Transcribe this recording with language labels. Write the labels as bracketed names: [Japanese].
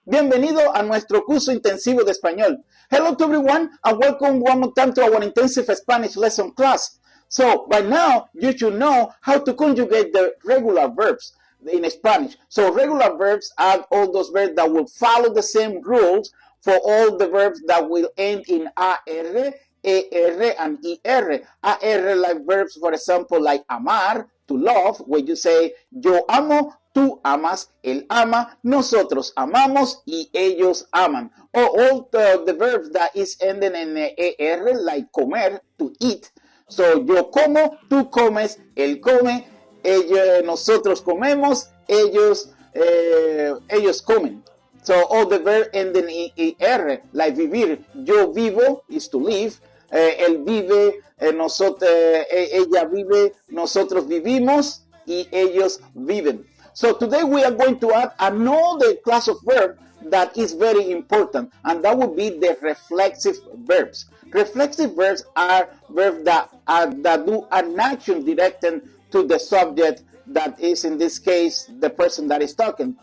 [Spanish] Bienvenido a nuestro curso intensivo de español. [English] Hello to everyone and welcome one more time to our intensive Spanish lesson class. So, by now, you should know how to conjugate the regular verbs in Spanish. So, regular verbs are all those verbs that will follow the same rules for all the verbs that will end in AR, ER, and IR. AR like verbs, for example, like amar, to love, when you say [Spanish] yo amo, tú amas, él ama, nosotros amamos y ellos aman. [English] Or all the verbs that is ending in ER, like comer, to eat. So [Spanish] yo como, tú comes, él come, nosotros comemos, ellos comen. [English] So all the verbs ending in ER, like vivir, [Spanish] yo vivo [English] is to live. [Spanish] Él vive, ella vive, nosotros vivimos y ellos viven. [English] So today we are going to add another class of verb that is very important, and that would be the reflexive verbs. Reflexive verbs are verbs that do an action directed to the subject that is, in this case, the person that is talking.